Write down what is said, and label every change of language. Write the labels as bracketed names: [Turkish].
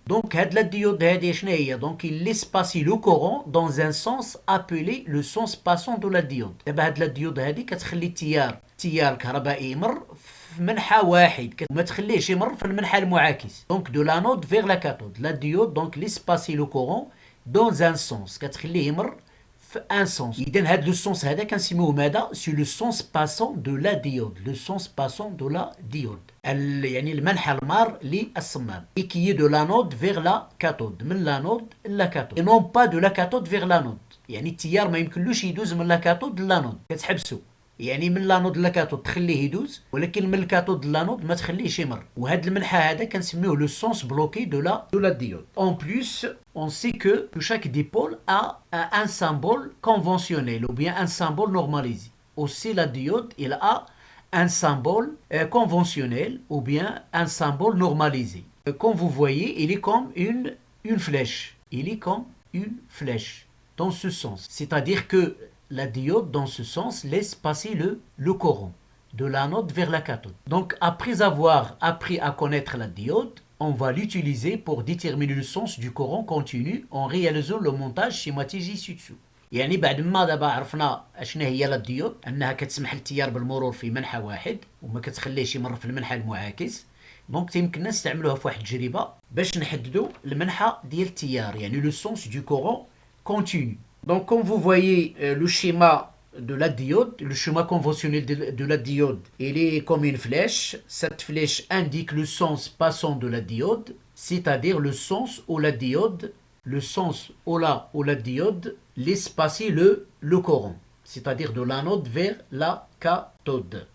[Arabic] دونك هاد لا ديود هادي شنو هي؟ [French] دونك il laisse passer le courant dans un sens appelé le sens passant de la diode. [Arabic] دابا هاد لا ديود هادي كتخلي التيار الكهربائي يمر في منحى واحد، ما تخليهش يمر في المنحى المعاكس. [French] دونك دو لانود فيغ لا كاثود. لا ديود دونك laisse passer le courant dans un sens، [Arabic] كتخليه يمر [French] un sens. [Arabic] إذن هذا le sens هذا كنسميوه ماذا؟ [French] C'est le sens passant de la diode. Le sens passant de la diode. [Arabic] يعني المنحى المار للصمام. [French] Et qui est de l'anode vers la cathode. من l'anode la cathode. Et non pas de la cathode vers l'anode. [Arabic] يعني التيار ما يمكنلوش يدوز من لا كاثود للانود كتحبسو يعني من لانود لكاثود تخليه يدوز ولكن من الكاثود للانود ما تخليهش يمر وهذا المنحى هذا كنسميوه لو سونس بلوكي دو لا ديود. [French] En plus, on sait que chaque dipôle a un symbole conventionnel ou bien un symbole normalisé. Aussi la diode, il a un symbole conventionnel ou bien un symbole normalisé. Comme vous voyez, il est comme une flèche. Il est comme une flèche. Dans ce sens. C'est-à-dire que la diode, dans ce sens, laisse passer le courant de l'anode vers la cathode. Donc, après avoir appris à connaître la diode, on va l'utiliser pour déterminer le sens du courant continu en réalisant le montage schématique ci-dessous. [Arabic] يعني بعد ما دابا عرفنا اشنا هي لا ديود انها كتسمح للتيار بالمرور في منحى واحد وما كتخليهش يمر في المنحى المعاكس دونك تيمكننا نستعملوها في واحد التجربه باش نحددوا المنحى ديال التيار يعني لو سونس دو كورون continu. [French] Donc comme vous voyez le schéma de la diode, le schéma conventionnel de la diode, il est comme une flèche. Cette flèche indique le sens passant de la diode, c'est-à-dire le sens où la diode, la diode laisse passer le courant, c'est-à-dire de l'anode vers la cathode.